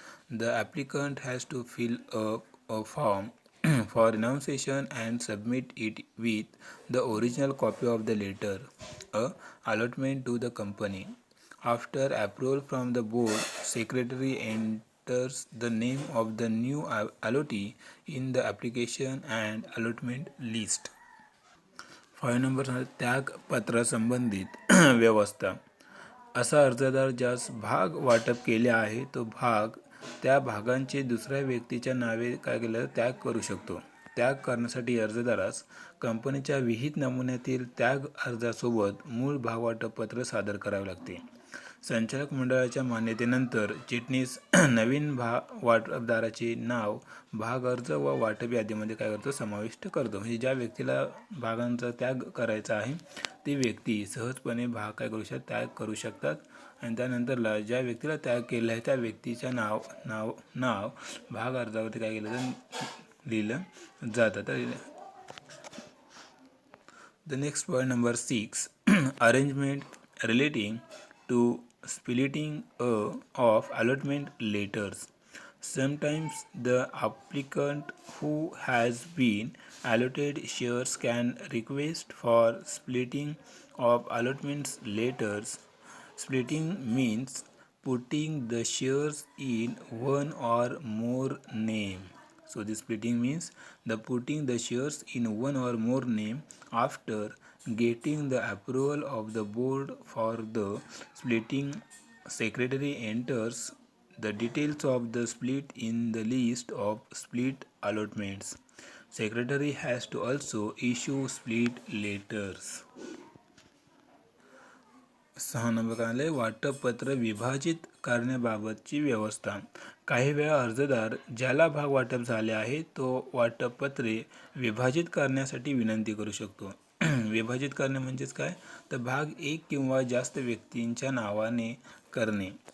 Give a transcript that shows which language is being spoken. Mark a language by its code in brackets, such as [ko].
[en] The applicant has to fill up a form for renunciation and submit it with the original copy of the letter allotment to the company. After approval from the board, secretary enters the name of the new allottee in the application and allotment list. [mr] 5 number त्यागपत्रा संबंधित व्यवस्था. असा अर्जदार ज्यास भाग वाटप केले आहे तो भाग त्या भागांचे दुसऱ्या व्यक्तीच्या नावे काय केलं त्याग करू शकतो. त्याग करण्यासाठी अर्जदारास कंपनीच्या विहित नमुन्यातील त्याग अर्जासोबत मूळ भाग वाटप पत्र सादर करावे लागते. संचालक मंडळाच्या मान्यतेनंतर चिटणीस नवीन वाटपदाराचे नाव भाग अर्ज व वाटप यादीमध्ये काय करतो समाविष्ट करतो. म्हणजे ज्या व्यक्तीला भागांचा त्याग करायचा आहे ती व्यक्ती सहजपणे भाग काय करू त्याग करू शकतात आणि त्यानंतरला ज्या व्यक्तीला त्याग केला आहे त्या व्यक्तीच्या नाव भाग अर्जावरती काय केलं तर लिहिलं जातं. [en] तर the next point number 6, arrangement relating to splitting of allotment letters. Sometimes the applicant who has been allotted shares can request for splitting of allotments letters. Splitting means putting the shares in one or more name. So this splitting means the putting the shares in one or more name after getting the approval of the board for the splitting. Secretary enters the details of the split in the list of split allotments. Secretary has to also issue split letters. [mr] 6 number काय आले, वाटपपत्र विभाजित करण्याबाबतची व्यवस्था. काही वेळा अर्जदार ज्याला भाग वाटप झाले आहे तो वाटपपत्रे विभाजित करण्यासाठी विनंती करू शकतो. विभाजित करणे म्हणजेच काय, तर भाग एक किंवा जास्त व्यक्तींच्या नावाने करणे.